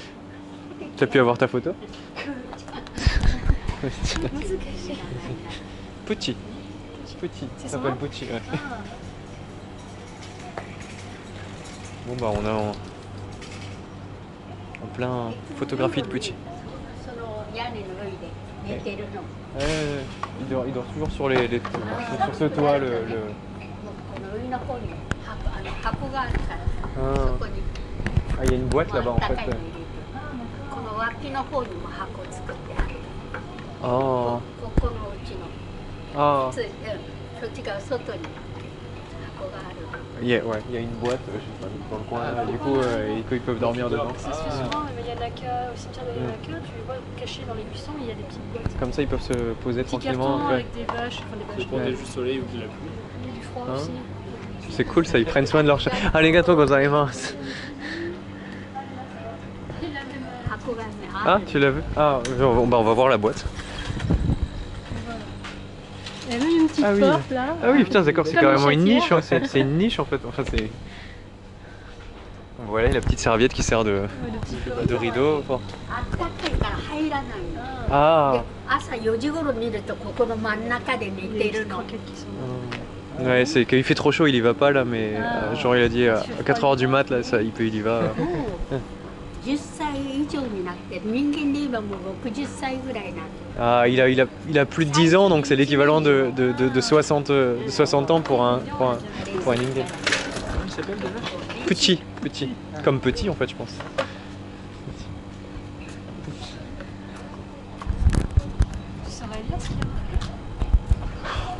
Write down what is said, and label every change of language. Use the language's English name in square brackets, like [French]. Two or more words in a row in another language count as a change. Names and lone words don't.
[French] Tu as pu avoir ta photo? Petit. Petit. C'est Ça son s'appelle nom Petit, ouais. Ah. Bon bah on est en plein photographie de Petit. [Japanese] その屋根の上で寝てるの。 [French] Ouais, il dort toujours sur sur ce toit le. [Japanese] この上の方に箱があるからさ、 Ah. そこに [French] Ah, il y a une boîte là-bas en [Japanese] 高 [French] fait. [Japanese] いの入れて、この脇の方にも箱作ってある。 Oh. ここのうちの Ah. そっちが外に箱がある。 [French] Ouais, il y a une boîte, je sais pas, dans le coin là, du coup ils peuvent dormir dedans. Ça se fait souvent, mais il y a Naka, au cimetière de Naka, tu les vois cachés dans les buissons, il y a des petites boîtes. Comme ça ils peuvent se poser Petits tranquillement. cartons Ouais. avec des vaches, enfin des C'est vaches, pour du soleil ou de la pluie. et du froid Hein aussi. C'est cool ça, ils prennent soin de leur chat. [Japanese] ありがとうございます. 箱がね、 [French] Ah, tu l'as vu? Ah, on va voir la boîte. Il y a même une petite Ah oui. porte là. Ah oui, putain, d'accord, c'est Comme carrément une chatière. niche, hein, c'est une niche en fait. Enfin, c'est. Voilà la petite serviette qui sert Ouais, le petit porte. de rideau. Enfin. [Japanese] あったかいから入らないの。 Ah, Ah! で朝4時頃見るとここの真ん中で寝 [French] les [Japanese] てる [French] petites [Japanese] の。 [French] croquettes qui sont là. Ouais, c'est qu'il fait trop chaud, il y va pas là, mais Ah. genre il a dit à 4h du mat, là, ça, il y va. [Japanese] もう10歳以上になって人間で言えばもう60歳ぐらいなんで [French] Ah, il a plus de 10 ans, donc c'est l'équivalent de 60 ans pour un Indian. Comment il s'appelle déjà? Petit. Comme petit en fait, je pense. Tu saurais lire ce qu'il y a marqué?